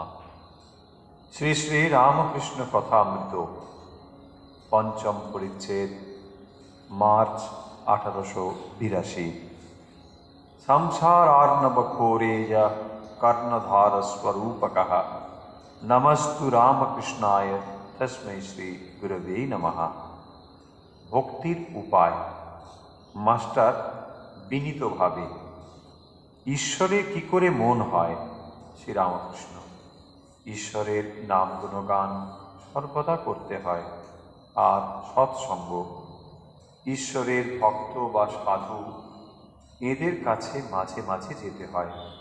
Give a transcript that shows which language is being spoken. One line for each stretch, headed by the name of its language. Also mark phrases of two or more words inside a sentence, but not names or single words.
Bangla: শ্রী শ্রী রামকৃষ্ণ কথামৃত পঞ্চম পরিচ্ছেদ মার্চ 1882।
Sanskrit: संसारार्णवघोरेय कर्णधारस्वरूपकः नमस्तु रामकृष्णाय तस्मै श्री गुरवे नमः।
Bangla: ভক্তির উপায়। মাস্টার বিনীত ভাবে ঈশ্বরে কি করে মন হয়। শ্রী রামকৃষ্ণ। ঈশ্বরের নাম গুণগান সর্বদা করতে হয়, আর সৎসঙ্গ। ঈশ্বরের ভক্ত বা সাধু এদের কাছে মাঝে মাঝে যেতে হয়।